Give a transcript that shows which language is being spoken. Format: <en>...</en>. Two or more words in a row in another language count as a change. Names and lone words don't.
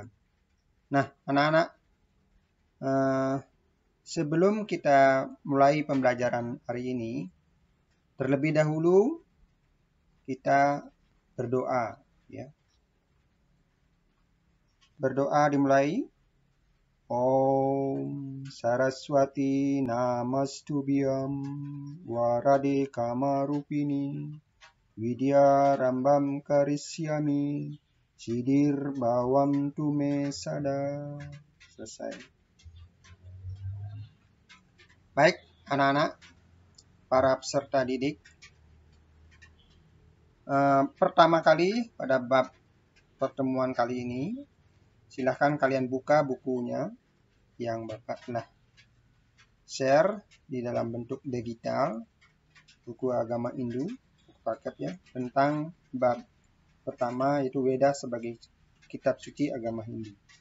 <id>Nah, anak-anak, sebelum kita mulai pembelajaran hari ini, terlebih dahulu kita berdoa ya. Berdoa dimulai.</id> <sa>ॐ सरस्वति नमस्तुभ्यं वरदे कामरूपिणि विद्यारम्भं करिष्यामि सिद्धिर्भवतु मे सदा.</sa> <id>Selesai. Baik, anak-anak, para peserta didik. Pertama kali pada bab pertemuan kali ini, silahkan kalian buka bukunya yang Bapak telah share di dalam bentuk digital, buku Agama Hindu, paket ya, tentang bab pertama yaitu Weda sebagai kitab suci agama Hindu.</id>